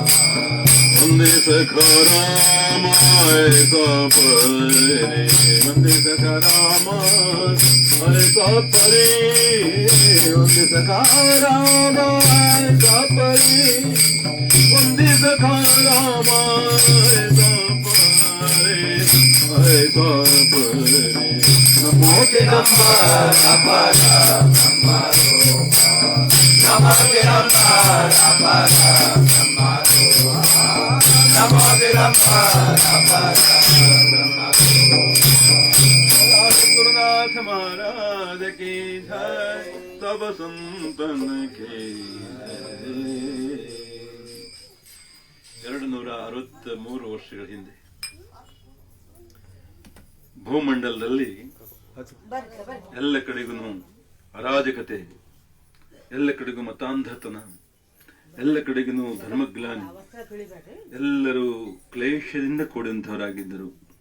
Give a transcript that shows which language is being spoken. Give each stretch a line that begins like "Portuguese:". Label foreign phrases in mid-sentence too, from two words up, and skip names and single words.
Kannada: ಒಂದೇ ಸಖ ರಾಮ ಪರಿ, ಒಂದೇ ಸಖ ರಾಮ ಪರಿ, ಒಂದೇ ಸಖ ರಾಮ ಪರಿ, ಒಂದೇ ಸಖ ರಾಮ ಪರಿ. ನಮೋ ಚಿದಂಬರ ಪರ ಬ್ರಹ್ಮ ರೂಪ, ನಮೋ ಚಿದಂಬರ ಪರ ಬ್ರಹ್ಮ ರೂಪ, ನಮೋ ಚಿದಂಬರ ಪರ ಬ್ರಹ್ಮ ರೂಪ.
Hindi: गुरुनाथ महाराज की जय, सब संतन की जय.
Kannada: 263 ವರ್ಷಗಳ ಹಿಂದೆ ಭೂಮಂಡಲದಲ್ಲಿ ಎಲ್ಲ ಕಡೆಗೂ ಅರಾಜಕತೆ, ಎಲ್ಲ ಕಡೆಗೂ ಮತಾಂಧತನ, ಎಲ್ಲ ಕಡೆಗೂ ಧರ್ಮಗ್ಲಾನಿ, ಎಲ್ಲರೂ ಕ್ಲೇಶದಿಂದ ಕೂಡಿದಂಥವರಾಗಿದ್ದರು.